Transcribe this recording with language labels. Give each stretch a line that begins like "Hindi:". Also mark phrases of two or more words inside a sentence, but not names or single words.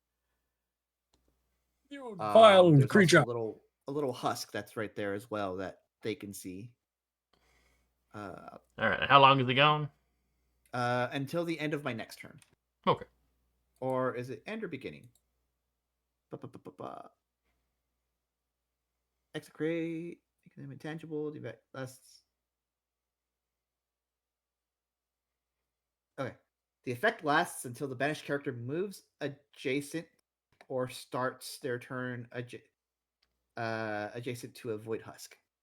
English: You vile There's creature. also a little husk that's right there as well that they can see. All right. How long is he gone? Until the end of my next turn. Okay. Or is it end or beginning? Ba-ba-ba-ba-ba. Execrate, make them intangible, less. Okay. The effect lasts until the banished character moves adjacent or starts their turn adjacent to a void husk.